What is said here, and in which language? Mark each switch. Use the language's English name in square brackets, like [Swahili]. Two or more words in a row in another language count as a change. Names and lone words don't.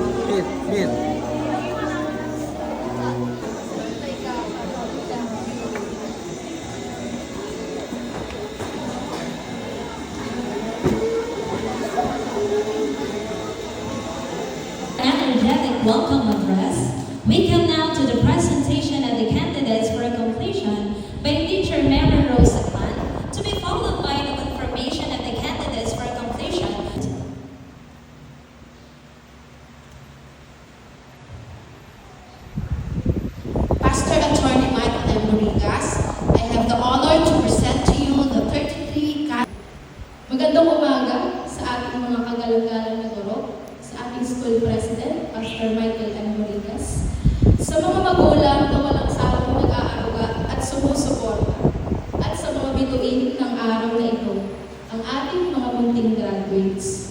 [English] hit, hit. Energetic welcome address. We come now to the presentation of the candidates for completion by Teacher Mary Rose Akman, to be followed by the confirmation of the candidates for completion. Pastor Attorney Michael M. [Filipino] Morigas, [English] I have the honor to present to you the 33 [Filipino] Magandang umaga sa ating mga kagalang-galang na guro, sa ating [English] school president, [Filipino] Pastor Michael M. Morigas, sa mga magulang na walang sawang nag-aaruga at sumusuporta, at sa mga bituin ng araw na ito, ang ating mga munting graduates.